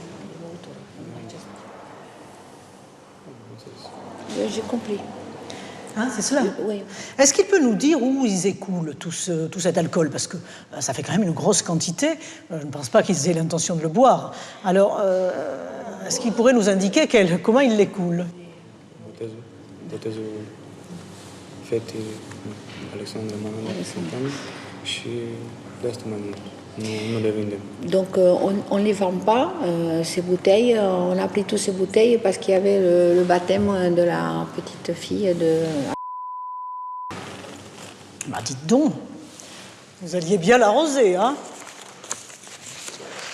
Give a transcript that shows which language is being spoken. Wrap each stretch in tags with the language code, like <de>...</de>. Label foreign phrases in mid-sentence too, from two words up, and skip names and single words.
<fr>J'ai compris. Hein, c'est cela. Oui. Est-ce qu'il peut nous dire où ils écoulent tout cet alcool? Parce que ça fait quand même une grosse quantité. Je ne pense pas qu'ils aient l'intention de le boire. Alors, est-ce qu'il pourrait nous indiquer comment ils l'écoulent?</fr> <ro>Botezul fetei Alexandra Manana și de asta mai mult. Nu le vindem.</ro> <fr>Donc on ne les vend pas, ces bouteilles. On a pris tous ces bouteilles parce qu'il y avait le baptême de la petite fille de... Bah dites donc, vous alliez bien l'arroser, hein?</fr>